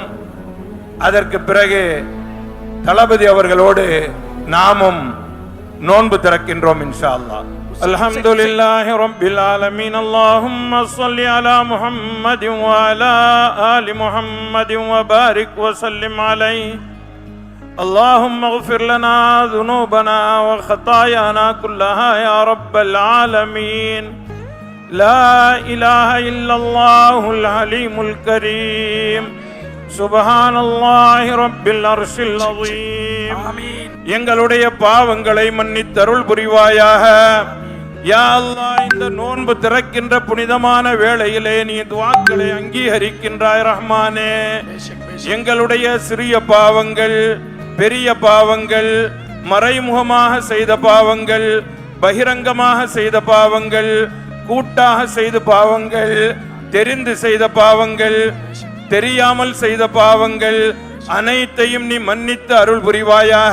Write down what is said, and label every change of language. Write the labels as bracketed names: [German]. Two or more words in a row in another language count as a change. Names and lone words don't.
[Tamil] அதற்கு பிறகு தளபதி அவர்களோடு நாமும் நோன்பு திறக்கின்றோம் [Arabic] إن شاء الله. الحمد لله رب العالمين. اللهم صل على محمد وعلى آل محمد وبارك وسلم عليه. اللهم اغفر لنا ذنوبنا وخطايانا كلها يا رب العالمين. لا إله إلا الله العليم الكريم. سبحان الله رب العرش العظيم. [Tamil] எங்களுடைய பாவங்களை மன்னித்தருள் புரிவாயாக. [Arabic] يا الله, [Tamil] இந்த நோன்பு திறக்கின்ற புனிதமான வேளையிலே நீ துஆக்களை அங்கீகரிக்கின்றாய். ரஹ்மானே, எங்களுடைய சிறிய பாவங்கள், பெரிய பாவங்கள், மறைமுகமாக செய்த பாவங்கள், பகிரங்கமாக செய்த பாவங்கள், கூட்டாக செய்த பாவங்கள், தெரிந்து செய்த பாவங்கள், தெரியாமல் செய்த பாவங்கள் அனைத்தையும் நீ மன்னித்து அருள் புரிவாயாக.